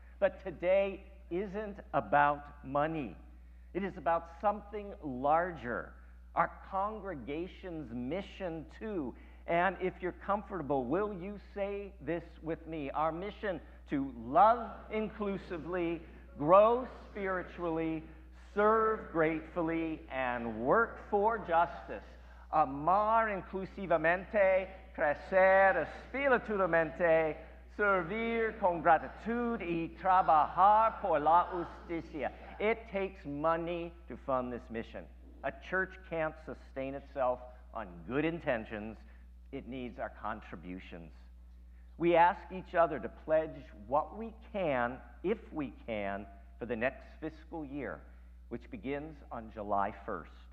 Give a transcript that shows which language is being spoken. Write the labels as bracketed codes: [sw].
[en] But today isn't about money. It is about something larger, our congregation's mission too. And if you're comfortable, will you say this with me? Our mission to love inclusively, grow spiritually, serve gratefully, and work for justice. [es] Amar inclusivamente, crecer espiritualmente, servir con gratitud y trabajar por la justicia. [en] It takes money to fund this mission. A church can't sustain itself on good intentions. It needs our contributions. We ask each other to pledge what we can, if we can, for the next fiscal year, which begins on July 1st.